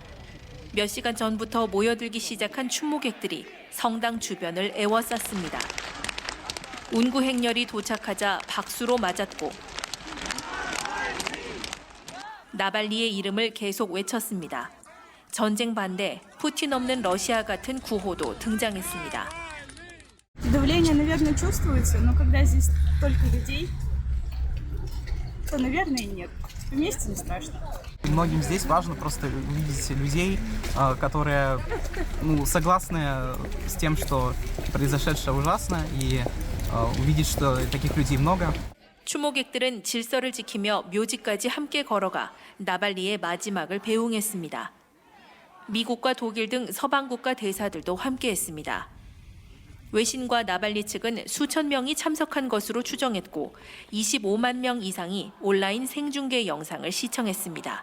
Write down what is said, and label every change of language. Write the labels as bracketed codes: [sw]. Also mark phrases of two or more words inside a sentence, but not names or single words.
[ko] 몇 시간 전부터 모여들기 시작한 추모객들이 성당 주변을 에워쌌습니다. 운구 행렬이 도착하자 박수로 맞았고 나발리의 이름을 계속 외쳤습니다. 전쟁 반대, 푸틴 없는 러시아 같은 구호도 등장했습니다. [ru] Давление, наверное, чувствуется, но когда здесь столько людей, то, наверное, нет. Вместе не страшно. Многим здесь важно просто увидеть людей, которые согласны с тем, что произошедшее ужасно, и увидеть, что таких людей много. [ko] 추모객들은 질서를 지키며 묘지까지 함께 걸어가 나발리의 마지막을 배웅했습니다. 미국과 독일 등 서방 국가 대사들도 함께했습니다. 외신과 나발리 측은 수천 명이 참석한 것으로 추정했고 25만 명 이상이 온라인 생중계 영상을 시청했습니다.